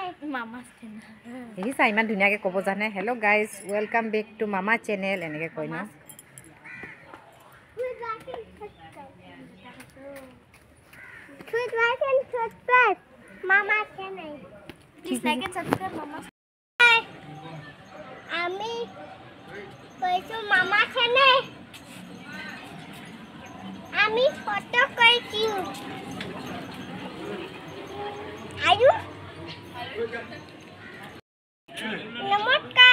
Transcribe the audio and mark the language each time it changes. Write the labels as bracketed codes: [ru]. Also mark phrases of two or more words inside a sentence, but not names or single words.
[en] Mama's channel. [as] দেখিছা ইমান ধুনীয়াকৈ ক'ব জানে। [en] Hello guys, welcome back to Mama channel [as] এনেকৈ কয় ন। [en] like and subscribe Mama channel. Please like and subscribe Mama. [as] আমি কইছো Mama channel. আমি ফটো কইছি। আয়ু নমস্কার।